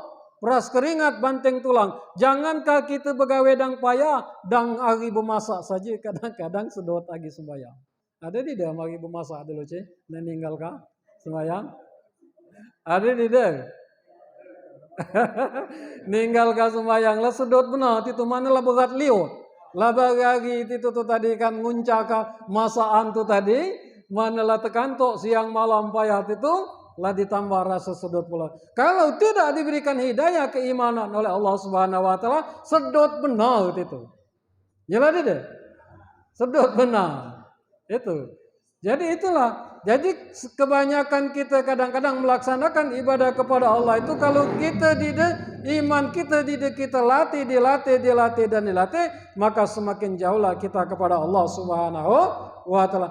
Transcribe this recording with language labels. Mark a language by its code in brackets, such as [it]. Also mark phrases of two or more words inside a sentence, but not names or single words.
[id] Peras keringat banting tulang. Jangankah kita begawe dang payah, dang hari bermasak saja kadang-kadang sedot lagi sembahyang. Ada di dalam hari bermasak dulu cik, dan ninggalkan sembahyang. Ada di dalam. Ninggalkan sembahyang lah sedot benar itu mana lah berat liut. Lah bagi itu tu tadi kan nguncaka masaan tu tadi, mana lah tekantok siang malam payah itu lah ditambah rasa sedot pula. Kalau tidak diberikan hidayah keimanan oleh Allah [ar] سبحانه وتعالى, [id] sedot benar itu. Jelas tidak? Sedot benar. Itu. Jadi itulah. Jadi kebanyakan kita kadang-kadang melaksanakan ibadah kepada Allah itu kalau kita tidak, iman kita tidak kita dilatih dan dilatih, maka semakin jauhlah kita kepada Allah [ar] سبحانه وتعالى.